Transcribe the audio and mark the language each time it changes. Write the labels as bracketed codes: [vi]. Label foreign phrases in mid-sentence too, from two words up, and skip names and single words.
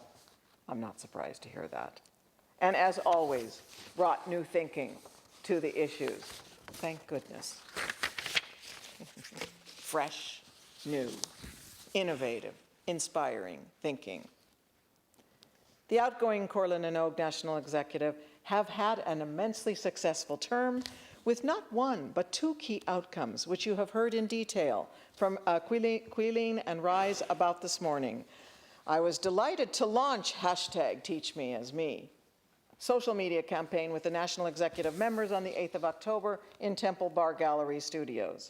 [en] I'm not surprised to hear that. And as always, brought new thinking to the issues. Thank goodness. Fresh, new, innovative, inspiring thinking. The outgoing Comhairle na nÓg National Executive have had an immensely successful term with not one, but two key outcomes, which you have heard in detail from Quilleen and Rise about this morning. I was delighted to launch #TeachMeAsMe, social media campaign with the National Executive members on the 8th of October in Temple Bar Gallery Studios.